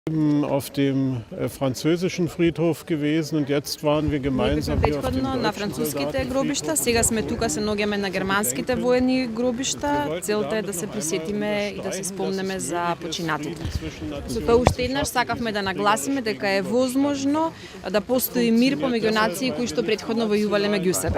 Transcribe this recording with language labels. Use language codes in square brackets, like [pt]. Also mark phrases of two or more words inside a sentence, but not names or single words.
[de] Auf dem französischen Friedhof gewesen und jetzt waren wir gemeinsam hier auf dem [mk] на француските гробишта, сега сме тука се наоѓаме на германските воени гробишта. Целта е да се присетиме и да се спомнеме за починатите. Со тоа уште еднаш сакавме да нагласиме дека е возможно да постои мир помеѓу нации кои што претходно војувале меѓу себе.